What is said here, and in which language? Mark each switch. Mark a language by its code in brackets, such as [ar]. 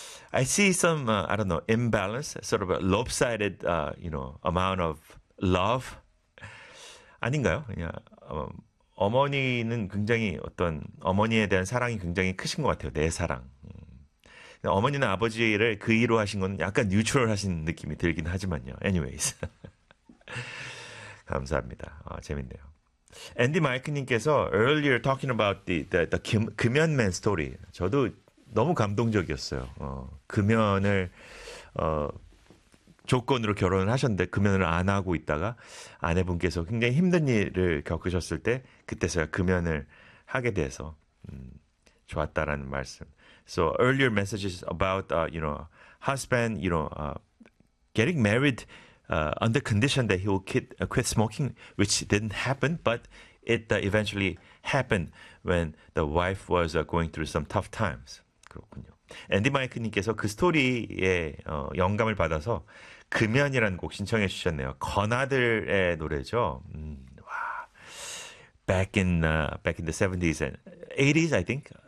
[en] I see some, I don't know, imbalance, sort of a lopsided, amount of love. [ko] 아닌가요? 그냥, 어머니는 굉장히 어떤, 어머니에 대한 사랑이 굉장히 크신 것 같아요. 내 사랑. 어머니는 아버지를 그 이로 하신 건 약간 뉴트럴하신 느낌이 들긴 하지만요. [en] Anyways. [ko] 감사합니다. 재밌네요. 앤디 마이크님께서 [en] earlier talking about the [ko] 금연맨 스토리. 저도 너무 감동적이었어요. 금연을 조건으로 결혼을 하셨는데 금연을 안 하고 있다가 아내분께서 굉장히 힘든 일을 겪으셨을 때 그때서야 금연을 하게 돼서 좋았다라는 말씀. [en] So earlier messages about husband getting married under condition that he will quit smoking, which didn't happen, but it eventually happened when the wife was going through some tough times. [ko] 그렇군요. 앤디 마이크님께서 그 스토리에 영감을 받아서 금연이라는 곡 신청해 주셨네요. 건아들의 노래죠. [en] 와, back in the 70s and 80s, I think.